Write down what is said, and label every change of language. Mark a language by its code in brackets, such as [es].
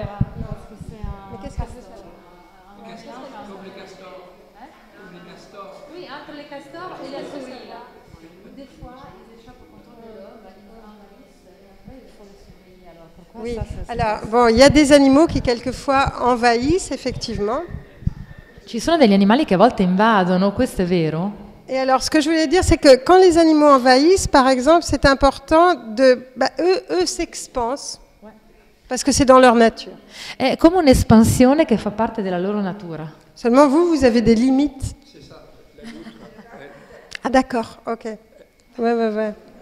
[fr] Mais qu'est-ce que c'est ça? Oui, entre les castors et la souris. Des fois, ils échappent au contrôle de l'homme, il faut les surveiller. Alors, pourquoi Oui, ça alors, bon, il y a des animaux qui quelquefois envahissent, effectivement. [it] Ci sono degli animali che a volte invadono, questo è vero? [fr] Et alors, ce que je voulais dire, c'est que quand les animaux envahissent, par exemple, c'est important de... eux s'expansent, parce que c'est dans leur nature. [it] È come un'espansione che fa parte della loro natura. [fr] Seulement, vous avez des limites. C'est ça. Ah, d'accord, ok. Ouais.